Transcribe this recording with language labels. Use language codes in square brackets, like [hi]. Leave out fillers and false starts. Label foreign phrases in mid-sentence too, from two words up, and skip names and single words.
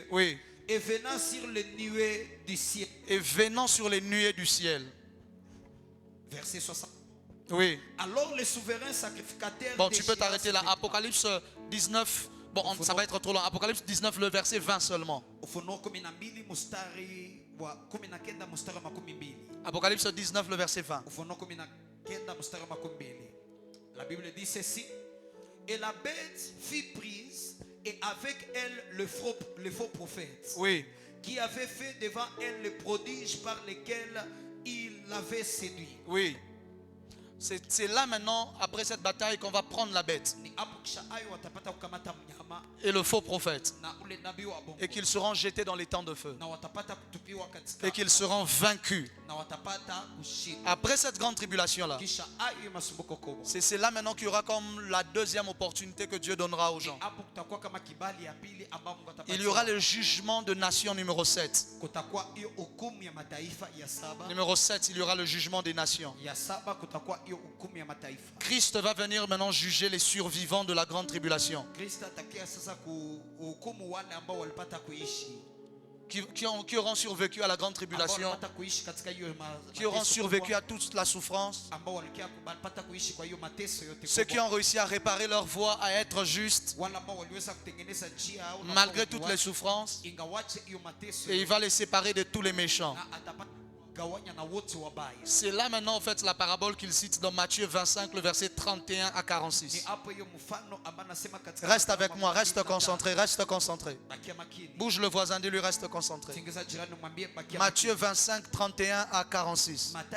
[fr] Oui, et venant sur les nuées du ciel. et venant sur les nuées du ciel. Verset 60. Oui. Alors le souverain sacrificateur. Bon, tu peux t'arrêter là. Apocalypse 19. Bon, ça va être trop long. Apocalypse 19, le verset 20 seulement. [sw] Ufunuo 12 mstari wa 19 mstari wa 12. [fr] Apocalypse 19, le verset 20. [sw] Ufunuo 19 mstari wa 12. [fr] La Bible dit ceci. Et la bête fut prise et avec elle le faux prophète. Oui. Qui avait fait devant elle les prodiges par lesquels il l'avait séduit. Oui. C'est là maintenant, après cette bataille, qu'on va prendre la bête [sw] Ni hapo kisha ayo watapata kukamata mnyama [fr] et le faux prophète. [sw] na ule nabii wa bongo. [fr] Et qu'ils seront jetés dans les temps de feu. [sw] Na watapata kutupiwa katika. [fr] Et qu'ils seront vaincus. [sw] Na watapata kushinda. [fr] Après cette grande tribulation-là, [sw] Kisha ayo masumbuko kubwa. [fr] c'est là maintenant qu'il y aura comme la deuxième opportunité que Dieu donnera aux gens. [sw] Hapo kutakuwa kama kibali ya pili ambao Mungu atapatia. [fr] Il y aura le jugement de nation numéro 7. [sw] Kutakuwa hiyo hukumu ya mataifa ya saba. [fr] Numéro 7, il y aura le jugement des nations. [sw] Ya saba kutakuwa hiyo hukumu ya mataifa. [fr] Christ va venir maintenant juger les survivants de la grande tribulation. [sw] Kristo atakia sasa kuhukumu wale ambao walipata kuishi. [fr] Qui auront survécu à la grande tribulation, [sw] Ambao walipata kuishi katika hiyo [fr] qui auront [sw] mateso [fr] survécu [sw] kubwa. [fr] à toute la souffrance, [sw] Ambao walipata kuishi kwa hiyo mateso yote [fr] ceux qui [sw] kubwa. [fr] ont réussi à réparer leur voie, à être justes, [sw] Wale ambao waliweza kutengeneza njia au [fr] malgré toutes les souffrances, [sw] ingawache hiyo mateso [fr] et il va les séparer de tous les méchants. [sw] na atapata [fr] C'est là maintenant en fait la parabole qu'il cite dans Matthieu 25, le verset 31 à 46. Reste avec moi, reste concentré, reste concentré. Bouge le voisin, dis-lui reste concentré. Matthieu 25, 31 à 46.